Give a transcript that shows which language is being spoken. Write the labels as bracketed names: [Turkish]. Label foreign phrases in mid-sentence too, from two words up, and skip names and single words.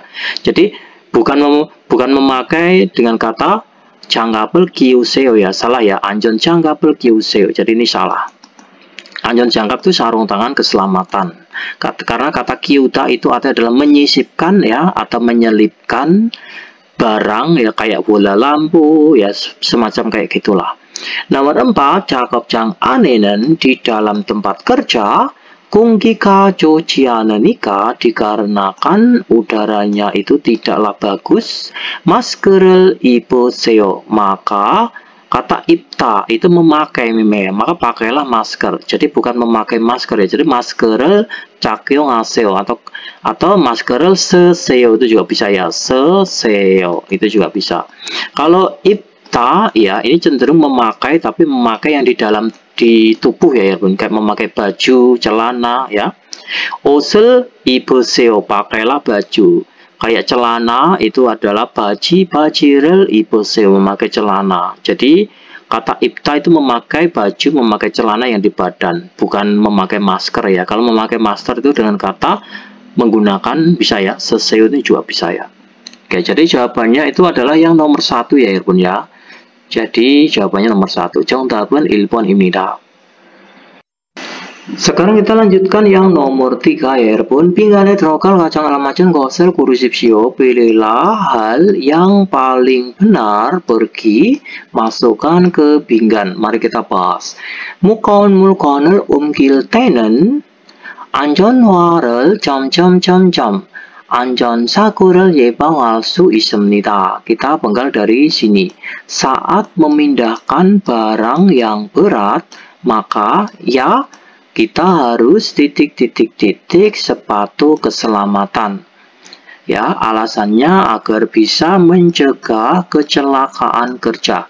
[Indonesian] Jadi bukan memakai dengan kata [Korean] 장갑을 끼우세요 [Indonesian] ya, salah ya, [Korean] 안전장갑을 끼우세요. [Indonesian] Jadi ini salah. 안전장갑 itu sarung tangan keselamatan. Karena kata 끼우다 itu artinya adalah menyisipkan ya, atau menyelipkan barang ya, kayak bola lampu ya, semacam kayak gitulah. Nomor 4, [Korean] 작업장 안에는, [Indonesian] di dalam tempat kerja, [Korean] 공기가 좋지 않으니까, [Indonesian] dikarenakan udaranya itu tidaklah bagus, [Korean] 마스크를 입으세요. [Indonesian] Maka kata 입다 itu memakai memang, maka pakailah masker. Jadi bukan memakai masker ya. Jadi [Korean] masker을 착용하세요 [Indonesian] atau [Korean] masker을 쓰세요 [Indonesian] itu juga bisa ya. 쓰세요 itu juga bisa. Kalau 입다 ya, ini cenderung memakai, tapi memakai yang di tubuh ya, kayak memakai baju, celana ya. [Korean] 옷을 입으세요, [Indonesian] pakailah baju. Kayak celana itu adalah [Korean] 바지를 입으세요, [Indonesian] memakai celana. Jadi kata 입다 itu memakai baju, memakai celana yang di badan, bukan memakai masker ya. Kalau memakai masker itu dengan kata menggunakan bisa ya, 쓰세요 itu juga bisa ya. Oke, jadi jawabannya itu adalah yang nomor 1 ya 여러분 ya. Jadi jawabannya nomor 1. [Korean] 정답은 1번입니다. [Indonesian] Sekarang kita lanjutkan yang nomor 3 ya 여러분. [Korean] 빙간에 들어갈 가장 알맞은 것을 고르십시오. [Indonesian] Pilihlah hal yang paling benar, pergi, masukkan ke pinggan. Mari kita bahas. [Korean] 무거운 물건을 옮길 때는 안전화를 안전사고를 예방할 수 있습니다. [Indonesian] Kita penggal dari sini. Saat memindahkan barang yang berat, maka ya kita harus sepatu keselamatan. Ya, alasannya agar bisa mencegah kecelakaan kerja.